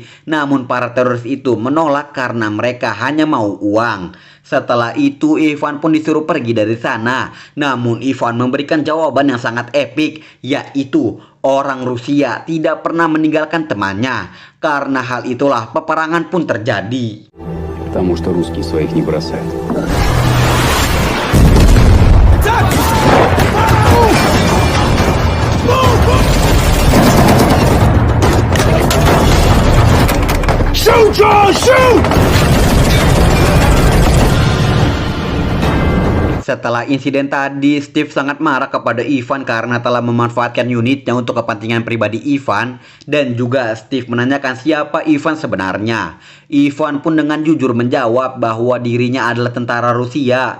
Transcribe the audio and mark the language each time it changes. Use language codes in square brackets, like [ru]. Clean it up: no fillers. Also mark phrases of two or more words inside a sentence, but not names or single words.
[id] Namun para teroris itu menolak karena mereka hanya mau uang. Setelah itu Ivan pun disuruh pergi dari sana. Namun Ivan memberikan jawaban yang sangat epik, yaitu orang Rusia tidak pernah meninggalkan temannya. Karena hal itulah peperangan pun terjadi. [ru] Потому что русские своих не бросают. [en] Shoot, John! Shoot! [id] Setelah insiden tadi, Steve sangat marah kepada Ivan karena telah memanfaatkan unitnya untuk kepentingan pribadi Ivan. Dan juga Steve menanyakan siapa Ivan sebenarnya. Ivan pun dengan jujur menjawab bahwa dirinya adalah tentara Rusia.